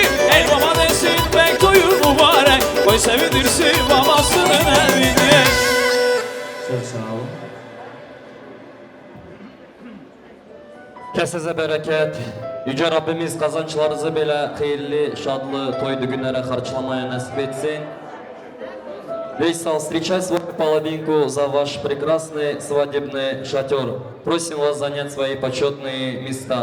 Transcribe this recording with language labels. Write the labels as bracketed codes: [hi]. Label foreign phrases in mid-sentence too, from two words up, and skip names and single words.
[az] El baba desin bek duyun mübarek, koy sevindirsin babasının evini. [tr] Çok sağ olun. Kesinize bereket. Yüce Rabbimiz kazançlarınızı böyle hayırlı, şadlı, toydu günlere karşılamaya nasip etsin. [ru] Вейсал, встречай свою половинку за ваш прекрасный свадебный шатер. Просим вас занять свои почетные места.